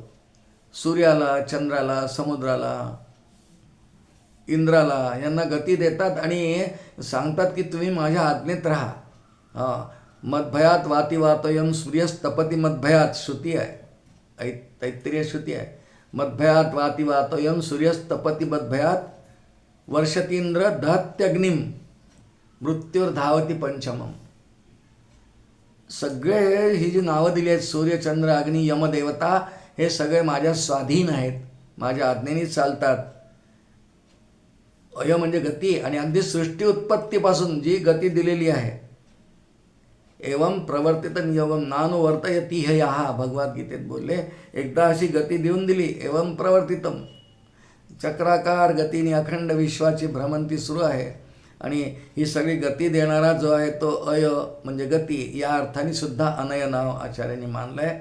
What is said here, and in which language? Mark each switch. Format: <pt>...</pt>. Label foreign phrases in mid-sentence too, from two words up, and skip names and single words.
<mr>सूर्याला, चंद्राला, समुद्राला, इंद्राला, यांना गती देतात आणि सांगतात की तुम्ही माझ्या आज्ञेत राहा.</mr> <sa>मदभयात वाती वातोयम सूर्यस्तपती मदभयात,</sa> <mr>श्रुती आहे, तैत्तिरीय श्रुती आहे.</mr> <sa>मदभयात वाती वातोयम सूर्यस्तपती मदभयात वर्षतींद्र दहत्यग्निम मृत्युर्धावती पंचमम.</sa> <mr>सगळे ही जी नावं दिली आहेत, सूर्य, चंद्र, अग्नी, यमदेवता, हे सगळे माझ्या स्वाधीन आहेत, माझ्या आज्ञेने चालतात. अय म्हणजे गती, आणि अगदी सृष्टी उत्पत्तीपासून जी गती दिलेली आहे.</mr> <sa>एवं प्रवर्तित नियोगम नानुवर्तयती हे यहा,</sa> <mr>भगवद्गीतेत बोलले. एकदा अशी गती देऊन दिली,</mr> <sa>एवं प्रवर्तितम,</sa> <mr>चक्राकार गतीने अखंड विश्वाची भ्रमंती सुरू आहे. आणि ही सगळी गती देणारा जो आहे तो अय म्हणजे गती, या अर्थाने सुद्धा अनय नाव आचार्यांनी मानलं आहे.</mr>